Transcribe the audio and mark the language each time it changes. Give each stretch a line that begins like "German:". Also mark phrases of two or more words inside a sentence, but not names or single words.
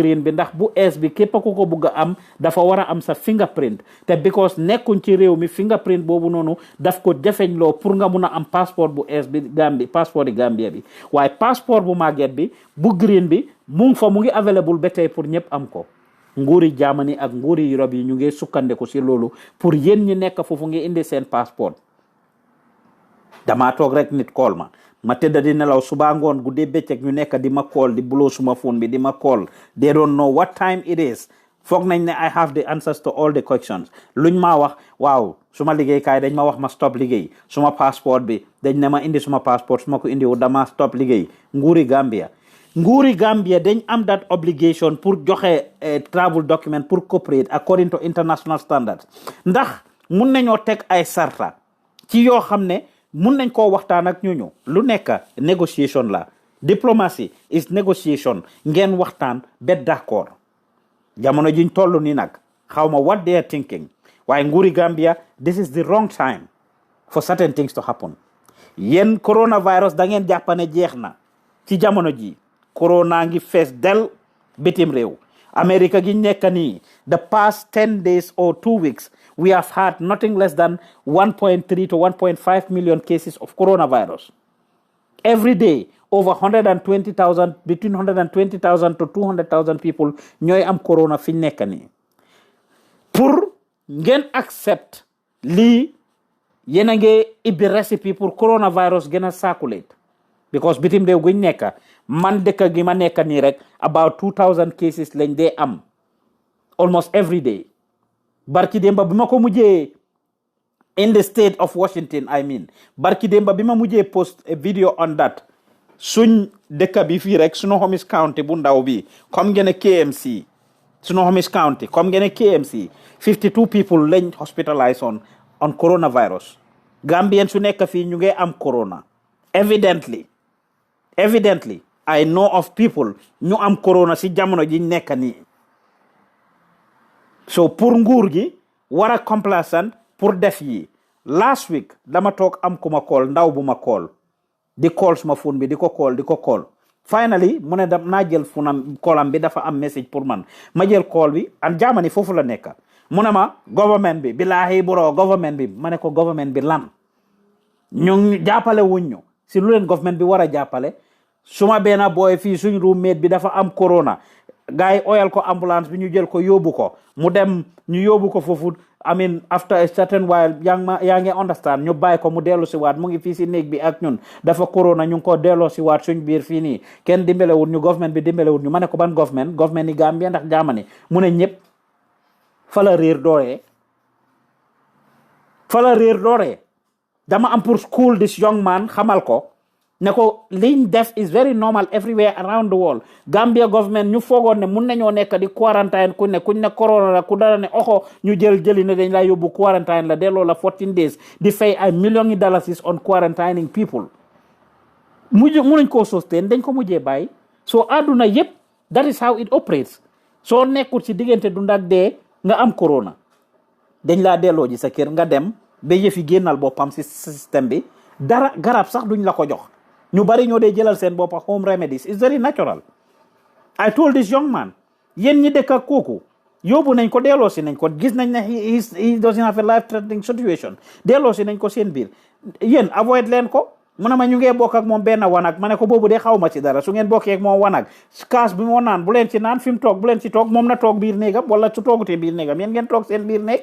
Wolof: green bi ndax bu ees bi képp ku ko bugg a am dafa war a am sa fingerprint te because nekkuñ ci réew mi fingerprint boobu noonu daf ko jafeñ loo pour nga mun a am passeport bu ees bi passeport yi Gambia bi waaye passeport bu màgget bi bu green bi mu ngi available ba tey pour ñëpp am ko nguuri Germany ak nguuri Europe yi ñu ngi sukkandiku si loolu pour yéen ñi nekk foofu ngi indi seen passeport damaa toog rek nit call ma tëdda di nelaw suba ngoon guddee bëccëg ñu nekk di ma call di blow suma phone bi di ma call
English: they don't know what time it is
Wolof: foog nañ ne
English: I have the answers to all the questions
Wolof: luñ maa wax waaw suma liggéeykaay dañ ma wax ma stop liggéey suma passeport bi dañ ne ma indi suma passeport suma ko indi wu dama stop liggéey nguuri Gambia dañ am
English: that obligation
Wolof: pour joxe
English: travel document
Wolof: pour
English: cooperate according to international standards
Wolof: ndax mun nañoo teg ay sarta ci yoo xam ne mun nañ koo waxtaan ak ñooñu lu nekk négociation la
English: diplomacy is negotiation
Wolof: ngeen waxtaan ba d'accord jamono jiñ toll ni nag xaw ma
English: what they are thinking
Wolof: waaye nguuri
English: Gambia this is the wrong time for certain things to happen
Wolof: yéen coronavirus da ngeen jàpp ne jeex na ci jamono ji corona ngi fees del bitim réew America gi nekk nii
English: the past 10 days or 2 weeks we have had nothing less than 1.3 to 1.5 million cases of coronavirus. Every day, over 120,000, between 120,000 to 200,000 people ñooy am corona fi nekk nii.
Wolof: Pour ngeen accept lii yéen a ngi ibbi recipe pour coronavirus gën a circulate because bitim réew guñ nekk man dëkk gi ma nekk nii rek
English: about 2,000 cases
Wolof: lañ dee am
English: almost every day.
Wolof: barki demba bi ma ko mujjee
English: in the state of Washington
Wolof: barki demba bi ma mujjee
English: post a video on that
Wolof: suñ dëkk bi fii rek Snohomish County bu ndaw bi comme ngeen KMC Snohomish County comme ngeen KMC
English: 52 people
Wolof: lañ hospitalized
English: on coronavirus
Wolof: Gambien su nekk fii ñu ngi am corona
English: evidently I know of people
Wolof: ñu am corona si jamono ji nekk nii so pour nguur gi war a complacent pour def yi
English: last week
Wolof: dama toog am ku ma call ndaw bu ma call di call suma phone bi di ko call finally mu ne naa jël callam bi dafa am message pour man ma jël call bi an Germany foofu la nekk mu ne ma government bi billahi bro government bi ma ne ko government bi lan ñu jàppale wuñ ñu si lu leen government bi war a jàppale suma benn boy fii suñ roommate bi dafa am corona gars yi oyal ko ambulance bi ñu jël ko yóbbu ko mu dem ñu yóbbu ko foofu
English: after a certain while
Wolof: yaa ngi understand ñu bàyyi ko mu dellu si waat mu ngi fii si néeg bi ak ñun dafa corona ñu ngi ko delloo si waat suñ biir fii nii kenn dimbalewul ñu government bi dimbalewul ñu ma ne ko ban government ni Gambia ndax Germany mu ne ñëpp fa la réer dooree dama am pour school
English: this young man
Wolof: xamal ko ne ko liñ def
English: is very normal everywhere around the world Gambia government
Wolof: ñu foogoon ne mun nañoo nekk di quarantine kuñ ne corona la ku dara ne oxo ñu jëli ne dañ laa yóbbu quarantine la delloo la
English: 14 days
Wolof: di fay ay
English: millions of dollars on quarantining people
Wolof: munuñ koo sustain dañ ko mujjee bàyyi soo àdduna yëpp
English: that is how it operates
Wolof: soo nekkul ci diggante dund ak dee nga am corona dañ laa delloo ji sa kër nga dem ba yëfi génnal boppam si système bi dara garab sax duñ la ko jox ñu bari ñoo dee jëlal seen boppa
English: home remedies is very natural I told this young man
Wolof: yéen ñi dëkk ak kooku yóbbu nañ ko delloosi nañ ko gis nañ ne
English: he doesn't have a life threatening situation
Wolof: delloosi nañ ko seen biir yéen avoid leen ko mu ne ma ñu ngee bokk ak moom benn wanag ma ne ko boobu de xaw ma ci dara su ngeen bokkee ak moom wanag kaas bi moo naan bu leen ci naan fi mu toog bu leen ci toog moom na toog biir néegam wala su toogutee biir néegam yéen ngeen toog seen biir néeg.